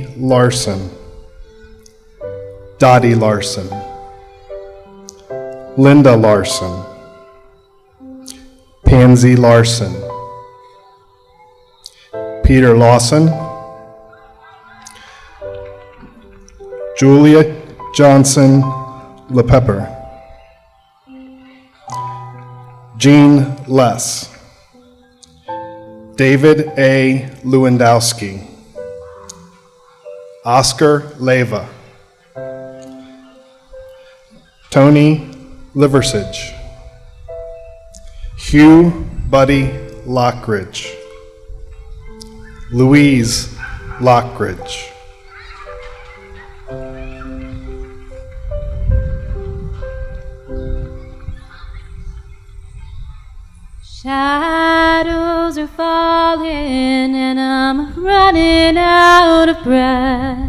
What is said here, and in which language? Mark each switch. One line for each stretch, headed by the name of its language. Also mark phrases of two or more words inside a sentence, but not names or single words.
English: Larson, Dottie Larson, Linda Larson, Pansy Larson, Peter Lawson, Julia Johnson LePepper, Jean Less, David A. Lewandowski, Oscar Leva, Tony Liversidge, Hugh Buddy Lockridge, Louise Lockridge, Shadows are falling and I'm running out of breath.